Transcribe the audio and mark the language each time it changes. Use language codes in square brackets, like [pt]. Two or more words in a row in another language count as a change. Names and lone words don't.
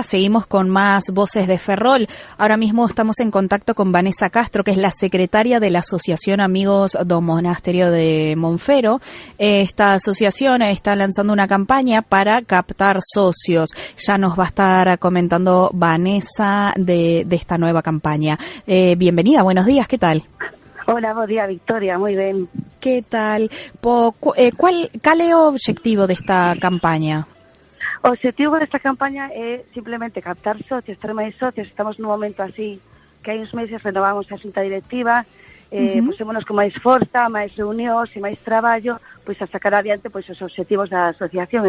[es] Seguimos con más Voces de Ferrol. Ahora mismo estamos en contacto con Vanessa Castro, que es la secretaria de la Asociación Amigos do Monasterio de Monfero. Esta asociación está lanzando una campaña para captar socios. Ya nos va a estar comentando Vanessa de esta nueva campaña. Bienvenida, buenos días, ¿qué tal? Hola, buen día, Victoria, [gl] moi ben. Que tal? Cal é o obxectivo desta campaña? O objetivo desta campaña é simplemente captar socios, ter máis socios. Estamos nun momento así que hai uns meses renovamos a xunta directiva, pusémonos con máis forza, máis reunións e máis traballo, pois a sacar adiante pois os obxectivos da asociación.